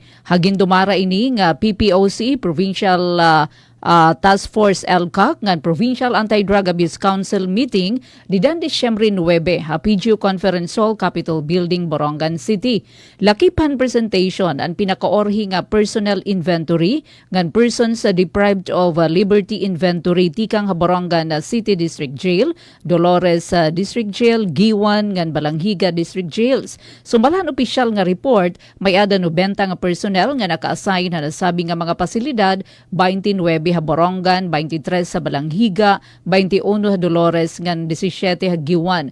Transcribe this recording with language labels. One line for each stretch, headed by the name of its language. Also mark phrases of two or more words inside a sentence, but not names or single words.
Waray: Hagin dumara ini nga PPOC, Provincial Task Force LCAC ngan Provincial Anti-Drug Abuse Council meeting didan Disyembre 9 ha PGO Conference Hall, Capitol Building, Borongan City. Lakipan presentation ang pinakaorhi nga
English: personnel inventory
Waray: ngan
English: persons deprived of liberty inventory
Waray: tikang ha Borongan City District Jail, Dolores District Jail, Giwan ngan Balanghiga District Jails. Sumbalan opisyal nga report may ada 90 nga personnel nga naka-assign na nasabi nga mga pasilidad, 29 ha Borongan, 23 sa Balanghiga, 21 ha Dolores ngan 17 ha Giwan.